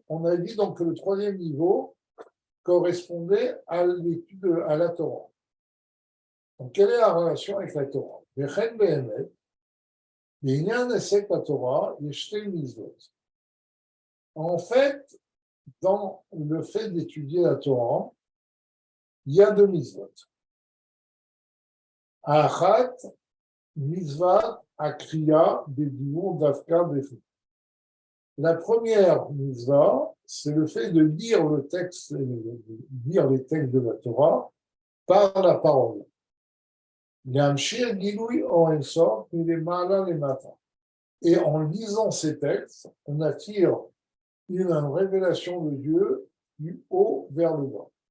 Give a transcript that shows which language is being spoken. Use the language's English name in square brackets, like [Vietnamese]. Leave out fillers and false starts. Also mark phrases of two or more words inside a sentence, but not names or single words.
[French] On a dit donc que le troisième niveau correspondait à l'étude, à la Torah. Donc, quelle est la relation avec la Torah? En fait, dans le fait d'étudier la Torah, il y a deux mitzvot. [Hebrew] אחת, מצוות, הקריאה, בדיבור, דווקא, בפה. [French] La première mitzvah, c'est le fait de lire le texte, lire les textes de la Torah par la parole. Et en lisant ces textes, on attire une révélation de Dieu du haut vers le bas.